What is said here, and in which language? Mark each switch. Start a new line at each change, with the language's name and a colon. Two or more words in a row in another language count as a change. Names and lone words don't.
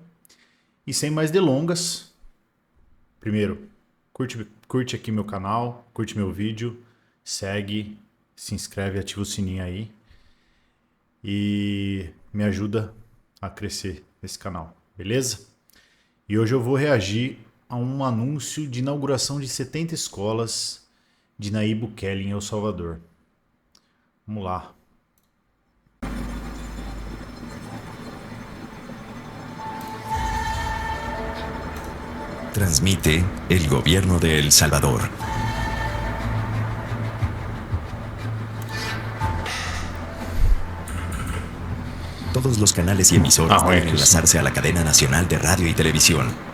Portuguese: E sem mais delongas, primeiro, curte aqui meu canal, curte meu vídeo, segue, se inscreve, ativa o sininho aí e me ajuda a crescer esse canal, beleza? E hoje eu vou reagir a um anúncio de inauguração de 70 escolas de Nayib Bukele em El Salvador. Vamos lá.
Spanish: Transmite el gobierno de El Salvador. Todos los canales y emisoras
Portuguese: Olha
Spanish: deben
Portuguese: aqui o som.
Spanish: enlazarse a la cadena nacional de radio y televisión.